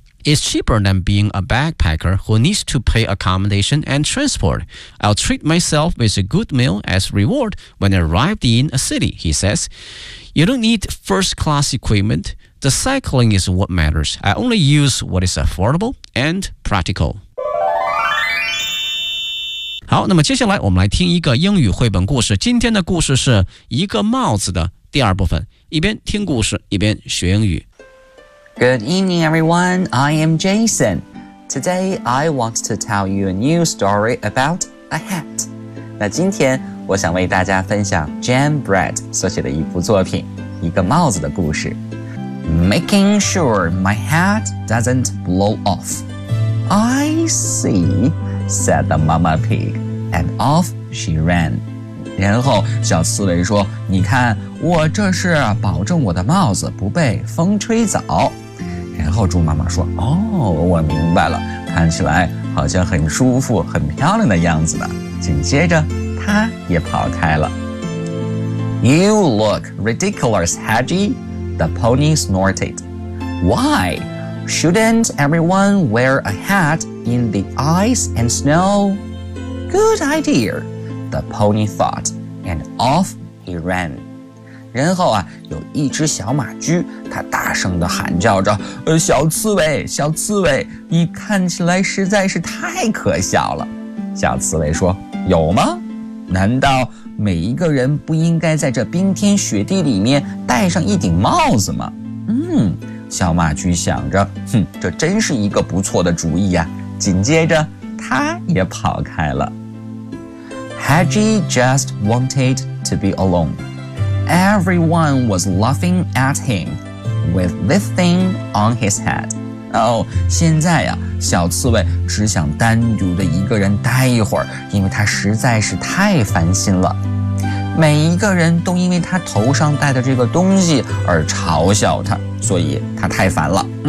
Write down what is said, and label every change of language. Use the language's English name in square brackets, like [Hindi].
[English] It's cheaper than being a backpacker who needs to pay accommodation and transport. I'll treat myself with a good meal as reward when I arrived in a city, he says. You don't need first-class equipment. The cycling is what matters. I only use what is affordable and practical. [Chinese] 好，那么接下来我们来听一个英语绘本故事。今天的故事是一个帽子的第二部分，一边听故事，一边学英语。 [English] Good evening, everyone. I am Jason. Today, I want to tell you a new story about a hat. [Chinese] 那今天我想为大家分享 Jan Brett 所写的一部作品，一个帽子的故事。 [English] Making sure my hat doesn't blow off. I see, said the mama pig, and off she ran. [Chinese] 然后小刺猬说，你看，我这是保证我的帽子不被风吹走。然后猪妈妈说，哦，我明白了，看起来好像很舒服很漂亮的样子呢。紧接着他也跑开了。 [English] You look ridiculous, Haji, the pony snorted. Why? Shouldn't everyone wear a hat in the ice and snow? Good idea, the pony thought, and off he ran. [Chinese] 然后啊，有一只小马驹，它大声地喊叫着，小刺猬，小刺猬，你看起来实在是太可笑了。小刺猬说，有吗？难道每一个人不应该在这冰天雪地里面戴上一顶帽子吗？小马驹想着，哼，这真是一个不错的主意啊。紧接着，它也跑开了。 [English] Haji just wanted to be alone. Everyone was laughing at him with this thing on his head. [Chinese] Oh, 现在呀，小刺猬只想单独的一个人待一会儿，因为他实在是太烦心了。每一个人都因为他头上戴的这个东西而嘲笑他，所以他太烦了。